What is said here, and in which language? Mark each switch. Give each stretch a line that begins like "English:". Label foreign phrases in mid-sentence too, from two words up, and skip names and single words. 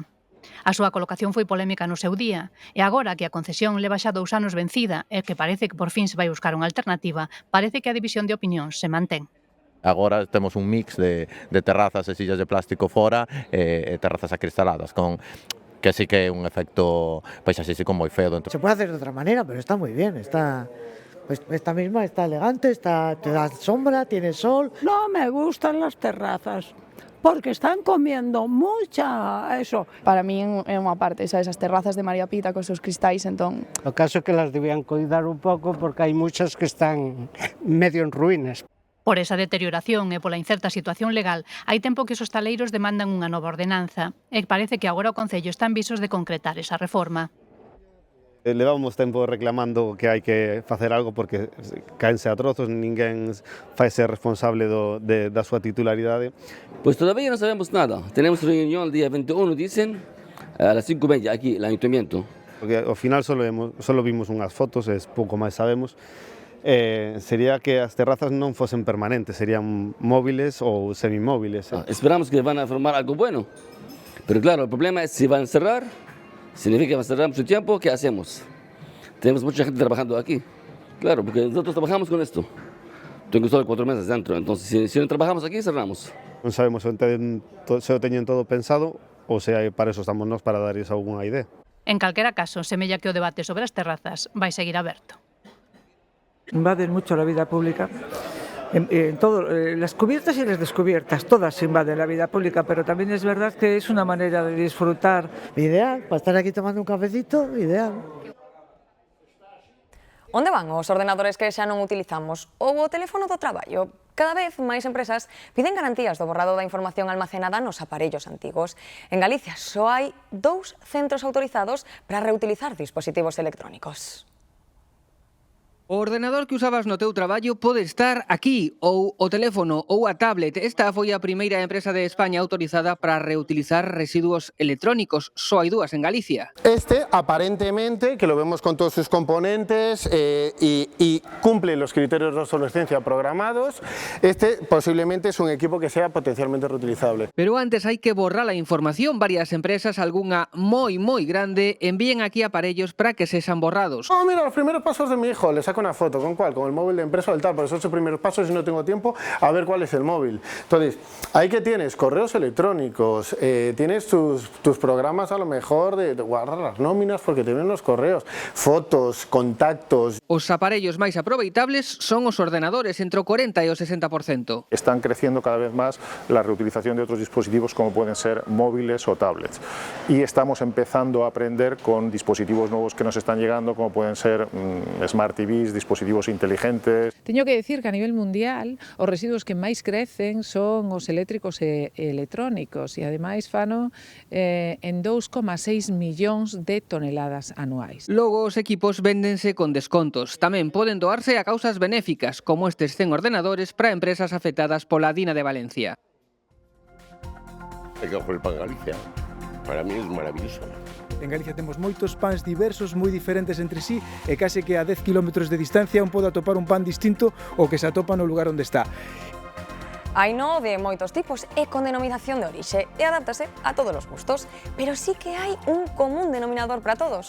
Galician: A súa colocación foi polémica no seu día, e agora que a concesión leva xa 2 anos vencida e que parece que por fin se vai buscar unha alternativa, parece que a división de opinións se mantén. Agora temos un mix de terrazas e sillas de plástico fora e terrazas acristaladas, que sí que é un efecto paisaxístico moi feo dentro.
Spanish: Se puede hacer de
Galician: outra maneira,
Spanish: pero está moi bien, pues esta misma está elegante, te da sombra, tiene sol. No me gustan las terrazas, porque están comiendo mucha eso.
Galician: Para mí é unha parte, esas terrazas de María Pita con seus cristais, entón... O caso é que
Spanish: las debían cuidar
Galician: un pouco porque hai muchas que están medio en ruínas. Por esa deterioración e pola incerta situación legal, hai tempo que os hostaleiros demandan unha nova ordenanza e parece que agora o Concello está en visos de concretar esa reforma. Levamos tempo reclamando que hai que facer algo porque caense a trozos, ninguén faise responsable da súa titularidade.
Spanish: Pues todavía no sabemos nada. Tenemos reunión el día 21, dicen, a las 5:20 aquí, el ayuntamiento.
Galician: Porque ao final solo vimos unhas fotos, e pouco máis sabemos. Sería que as terrazas non fosen permanentes, serían móviles ou semimóviles.
Spanish: Esperamos que van a formar algo bueno. Pero claro, el problema es si van a cerrar. Significa que va a cerrar mucho tiempo, ¿qué hacemos? Tenemos mucha gente trabajando aquí. Claro, porque nosotros trabajamos con esto. Tengo solo 4 meses dentro, entonces si no trabajamos aquí, cerramos.
Galician: Non sabemos se o teñen todo pensado ou se para eso estamos nós, para darles algunha idea. En calquera caso, semella que o debate sobre as terrazas vai seguir aberto.
Spanish: Invaden mucho la vida pública. En todo, las cubiertas y las descubiertas, todas invaden la vida pública, pero también es verdad que es una manera de disfrutar. Ideal, para estar aquí tomando un cafecito, ideal.
Galician: Onde van os ordenadores que xa non utilizamos? Ou o teléfono do traballo? Cada vez máis empresas piden garantías do borrado da información almacenada nos aparellos antigos. En Galicia só hai 2 centros autorizados para reutilizar dispositivos electrónicos. O ordenador que usabas no teu traballo pode estar aquí, ou o teléfono ou a tablet. Esta foi a primeira empresa de España autorizada para reutilizar residuos electrónicos. Só hai 2 en Galicia.
Spanish: Este, aparentemente, que lo vemos con todos sus componentes y cumple los criterios de obsolescencia programados, este posiblemente es un equipo que sea potencialmente reutilizable.
Galician: Pero antes hai que borrar a información. Varias empresas, algunha moi grande, envíen aquí aparellos para que sexan borrados.
Spanish: Oh, mira, los primeros pasos de mi hijo, le saco saco una foto, ¿con cuál? Con el móvil de empresa o el tal, por los 8 primeros pasos y no tengo tiempo a ver cuál es el móvil. Entonces, ahí que tienes correos electrónicos, tienes tus programas a lo mejor de guardar las nóminas porque te ven los correos, fotos, contactos.
Galician: Os aparellos máis aproveitables son os ordenadores, entre o 40 e o 60%.
Spanish: Están creciendo cada vez más la reutilización de otros dispositivos como pueden ser móviles o tablets. Y estamos empezando a aprender con dispositivos nuevos que nos están llegando, como pueden ser Smart TVs, dispositivos inteligentes.
Galician: Teño que decir que a nivel mundial os residuos que máis crecen son os eléctricos e electrónicos e ademais fano en 2,6 millóns de toneladas anuais. Logo os equipos véndense con descontos. Tamén poden doarse a causas benéficas, como estes 100 ordenadores para empresas afectadas pola Dina de Valencia.
Spanish: Hay que coger el pan Galicia. Para mí es maravilloso.
Galician: En Galicia temos moitos pans diversos, moi diferentes entre sí, e case que a 10 km de distancia un pode atopar un pan distinto ao que se atopa no lugar onde está. Haino de moitos tipos e con denominación de orixe e adáptase a todos os gustos, pero sí que hai un común denominador para todos.